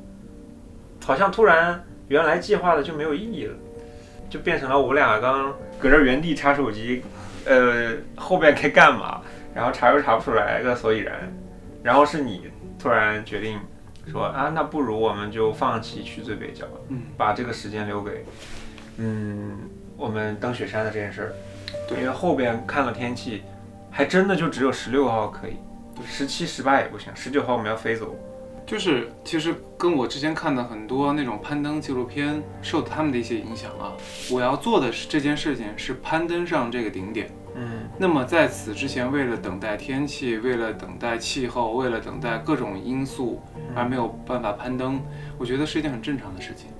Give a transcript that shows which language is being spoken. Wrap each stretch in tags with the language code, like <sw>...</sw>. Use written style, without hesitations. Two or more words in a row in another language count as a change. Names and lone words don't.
<zh>好像突然原來計劃的就沒有意義了，就變成了我們倆剛擱這原地查手機，後邊該幹嘛，然後查又查不出來個所以然，然後是你突然決定說啊，那不如我們就放棄去最北角，把這個時間留給我們登雪山的這件事兒。對，因為後邊看了天氣，還真的就只有16號可以，17、18也不行，19號我們要飛走。就是其實跟我之前看的很多那種攀登紀錄片受他們的一些影響啊，我要做的這件事情是攀登上這個頂點。那麼在此之前，為了等待天氣，為了等待氣候，為了等待各種因素而沒有辦法攀登，我覺得是一件很正常的事情。</zh>